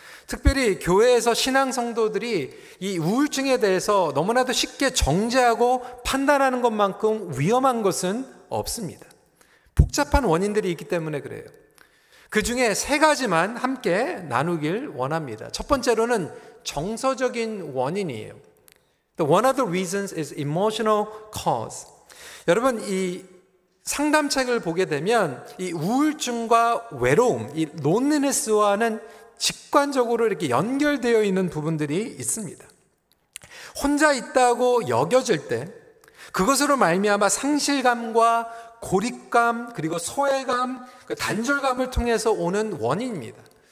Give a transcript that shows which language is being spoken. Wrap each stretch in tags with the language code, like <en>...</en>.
<ko>특별히 교회에서 신앙 성도들이 이 우울증에 대해서 너무나도 쉽게 정죄하고 판단하는 것만큼 위험한 것은 없습니다. 복잡한 원인들이 있기 때문에 그래요. 그 중에 세 가지만 함께 나누길 원합니다. 첫 번째로는 정서적인 원인이에요.</ko> <en>One of the reasons is emotional cause.</en> <ko>여러분, 이 상담책을 보게 되면 이 우울증과 외로움, 이 loneliness와는 직관적으로 이렇게 연결되어 있는 부분들이 있습니다. 혼자 있다고 여겨질 때 그것으로 말미암아 상실감과 고립감, 그리고 소외감, 단절감을 통해서 오는 원인입니다.</ko>